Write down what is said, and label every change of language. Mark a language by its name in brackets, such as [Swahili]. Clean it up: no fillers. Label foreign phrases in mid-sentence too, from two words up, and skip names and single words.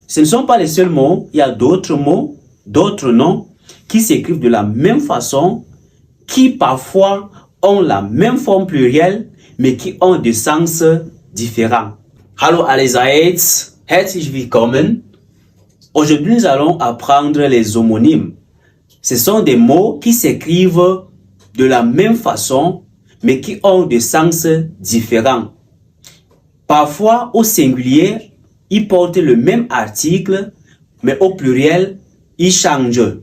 [French] Ce ne sont pas les seuls mots, il y a d'autres mots, d'autres noms qui s'écrivent de la même façon, qui parfois ont la même forme plurielle, mais qui ont des sens différents. [German] Hallo allerseits, herzlich willkommen. [French] Aujourd'hui, nous allons apprendre les homonymes. Ce sont des mots qui s'écrivent de la même façon, mais qui ont des sens différents. Parfois, au singulier, ils portent le même article, mais au pluriel, ils changent.